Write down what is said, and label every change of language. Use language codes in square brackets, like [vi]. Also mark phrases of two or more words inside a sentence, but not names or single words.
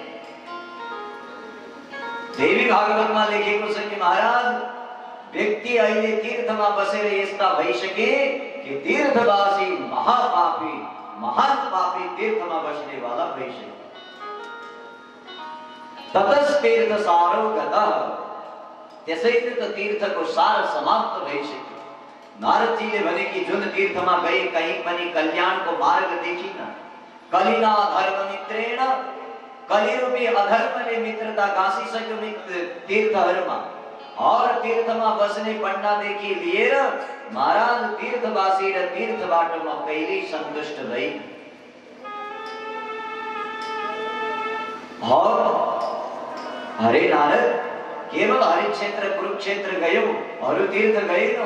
[ne] देवी भागवतमा लेखेको छ कि महाराज व्यक्ति अहिले तीर्थमा बसेर यस्ता भइसके कि तीर्थवासी महापापी, महान पापी तीर्थमा बस्ने वाला भइसके। [sa] ततस्तीर्थ सारो गतः, [ne] त्यसैले त तीर्थको सार समाप्त भइसक्यो। नारदजीले भने कि जुन तीर्थमा गए कहीं पनि कल्याणको मार्ग देखिन। [sa] कलिना धर्म मित्रेण, [ne] कलिरूपी अधर्मले मित्रता गाँसिसक्यो तीर्थहरूमा, और तीर्थमा बस्ने पण्डादेखि लिएर महाराज तीर्थवासी र तीर्थबाटोमा कहिल्यै सन्तुष्ट भएन। हरे नारद, केवल हरिक्षेत्र कुरुक्षेत्र गयौ, अरु तीर्थ गएनौ?